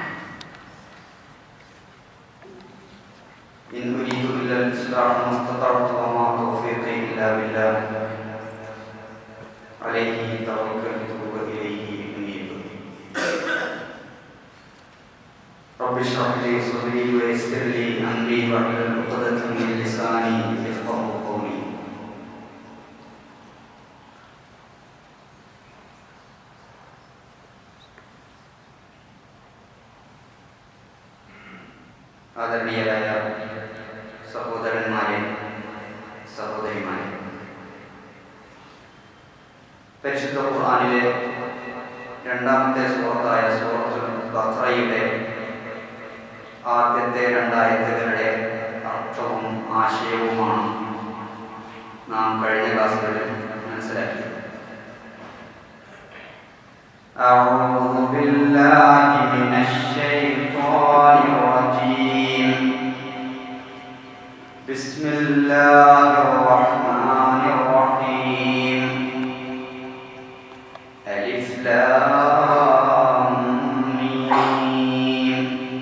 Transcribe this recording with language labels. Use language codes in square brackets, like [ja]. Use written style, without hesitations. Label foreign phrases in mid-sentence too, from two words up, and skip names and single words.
[ar] إن أريد إلا الإصلاح ما استطعت وما توفيقي إلا بالله عليه توكلت وإليه أنيب. رب اشرح لي صدري ويسر لي أمري واحلل عقدة من لساني يفقهوا قولي. [ml] ആദരണീയരായ സഹോദരന്മാരെ, സഹോദരിമാരെ, പരിശുദ്ധ ഖുർആനിലെ രണ്ടാമത്തെ സൂറത്തായ സൂറത്തുൽ ബഖറയുടെ ആദ്യത്തെ രണ്ടായത്തുകളുടെ അർത്ഥവും ആശയവുമാണ് നാം കഴിഞ്ഞ ക്ലാസ്സുകളിൽ മനസ്സിലാക്കിയത്. [ar] أعوذ بالله من الشيطان الرجيم. بسم الله الرحمن الرحيم. ألف لام ميم.